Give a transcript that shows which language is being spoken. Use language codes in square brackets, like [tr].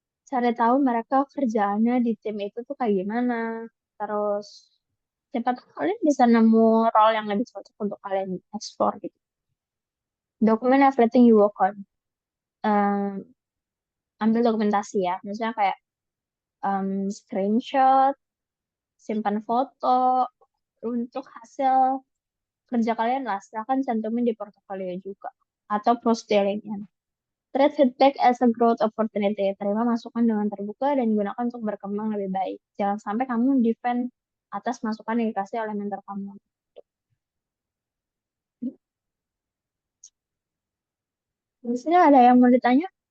[id] Cari tahu mereka kerjaannya di tim itu tuh kayak gimana. Terus siapa tahu kalian bisa nemu role yang lebih cocok untuk kalian explore gitu. [en] Document everything you work on. [id] Em, Ambil dokumentasi ya. Misalnya kayak screenshot, simpan foto untuk hasil kerja kalian lah. Silahkan cantumin di portofolio juga. Atau post di LinkedIn. [en] Treat feedback as a growth opportunity. [id] Terima masukan dengan terbuka dan gunakan untuk berkembang lebih baik. Jangan sampai kamu defend atas masukan yang dikasih oleh mentor kamu. Di sini ada yang mau ditanya?